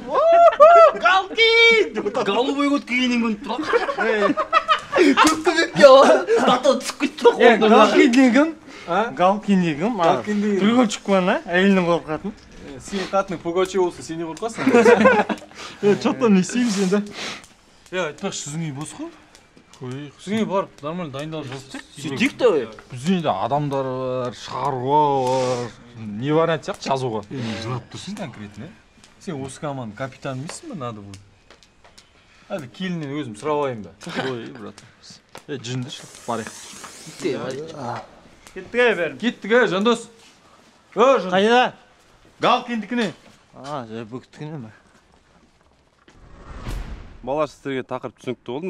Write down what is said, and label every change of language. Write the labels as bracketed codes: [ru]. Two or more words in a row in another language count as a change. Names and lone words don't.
[kk] Галкин! [ru] Голубой кот [kk] киінен көніп тұр. Көк-көбекке дата түсіп кетті ғой. Галкин деген? Галкин деген? Галкин деген. Пугачев ана, әйелінен қорқатын. Сен қатының Пугачев болса, сен не қорқасың? Что-то не істейміз енді. Айтпақшы, сіздің үй бос қой? Сізге барып, нормально дайындалып жазып Сөйтейік та ой. Бізде енді адамдар бар, шаруа бар. [ru] Не вариант [kk] сияқты жазуға. Жылап тұрсың конкретно. Сен осы команданың капитаны емессің ба, [ru] надо будет? [kk] Әлі келіннен өзім сұрап алайын ба? Ой, брат. Жүнді шығып барайық. Кеттік бәрін. Кеттік Жандос. Жандос. Қайда? Галкиндікіне. Бөктікіне ме? Балалар, сіздерге тақырып түсінікті болды ма?